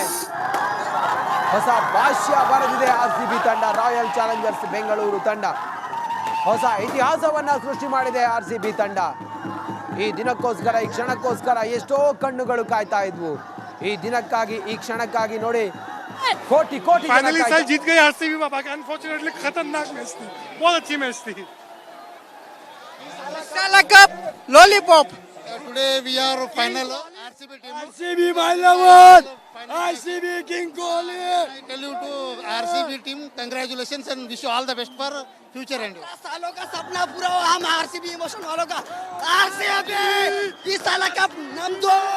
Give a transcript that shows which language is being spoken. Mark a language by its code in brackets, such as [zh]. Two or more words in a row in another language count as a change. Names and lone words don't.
[kn] ಹೊಸ ಭಾಷ್ಯ ಬರೆದಿದೆ RCB ತಂಡ, ರಾಯಲ್ ಚಾಲೆಂಜರ್ಸ್ ಬೆಂಗಳೂರು ತಂಡ. ಹೊಸ ಇತಿಹಾಸವನ್ನ ಸೃಷ್ಟಿ ಮಾಡಿದೆ RCB ತಂಡ. ಈ ದಿನಕ್ಕೋಸ್ಕರ, ಈ ಕ್ಷಣಕ್ಕೋಸ್ಕರ ಎಷ್ಟೋ ಕಣ್ಣುಗಳು ಕಾಯ್ತಾ ಇದ್ವು. ಈ ದಿನಕ್ಕಾಗಿ, ಈ ಕ್ಷಣಕ್ಕಾಗಿ ನೋಡಿ, ಕೋಟಿ [hi] फाइनली साल जीत गई RCB बाबा के. अनफॉर्चुनेटली खतरनाक मैच थी, बहुत अच्छी मैच थी. [en] cup lollipop. Today we are final RCB team. RCB my lover. RCB King Kohli. I tell you to RCB team, congratulations and wish you all the best for future and [hi] सालों का सपना पूरा हुआ. हम RCB इमोशन वालों का. RCB इस साल कप नम दो.